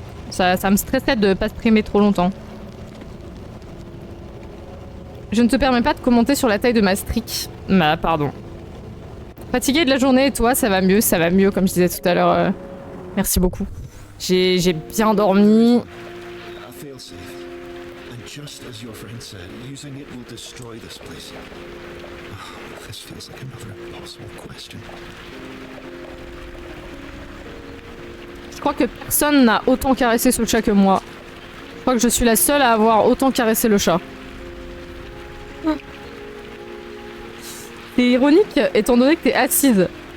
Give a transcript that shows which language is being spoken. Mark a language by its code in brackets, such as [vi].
[fr] Ça me stressait de pas streamer trop longtemps. Je ne te permets pas de commenter sur la taille de ma streak. Bah, pardon. Fatiguée de la journée et toi, ça va mieux, comme je disais tout à l'heure. Merci beaucoup. J'ai bien dormi. [en] A failsafe. And just as your friend said, using it will destroy this place. Oh, this feels like another impossible question. [fr] Je crois que personne n'a autant caressé ce chat que moi. Je crois que je suis la seule à avoir autant caressé le chat. C'est ironique, étant donné que t'es assise.